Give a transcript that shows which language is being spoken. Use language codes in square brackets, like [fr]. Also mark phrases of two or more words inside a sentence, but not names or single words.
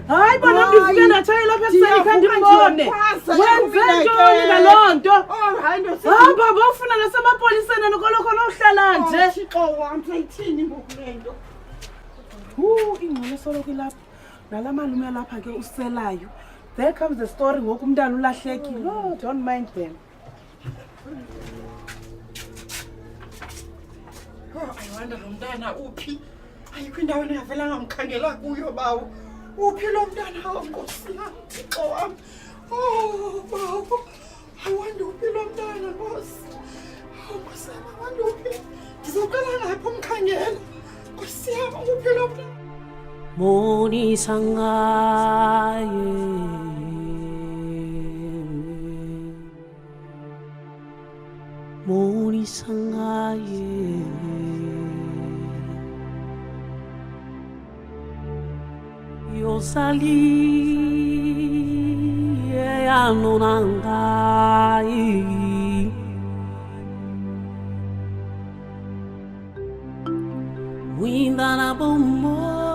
[xh] Hayibo nondivuke ndathaya lapha ekuseni kanti mbone. Wenze ntoni ngaloo nto? Oh hayi nosisi. Hamba bofuna nasemapoliseni nokoloko nohlala nje. Thixo wami sayithini ngoku lento? Ingcono soloko lapha. Nala malume lapha ke uselayo. [en] There comes the story [xh] ngoku umntana ulahlekile. [en] Oh, don't mind them. I wonder [xh] lo mntana uphi? Ayikho indawo engavela ngamkhangela kuyo bawo. Uphi lo mntana Nkosi yami Thixo wami? Oh bawo. [en] I wonder [xh] uphi lo mntana Nkosi. Oh Nkosi yami, [en] I wonder [xh] uphi. Ndizoqala ngaphi umkhangela? Nkosi yami uphi lo mntana? Moni sangaye Yosali anonangai Windana bombo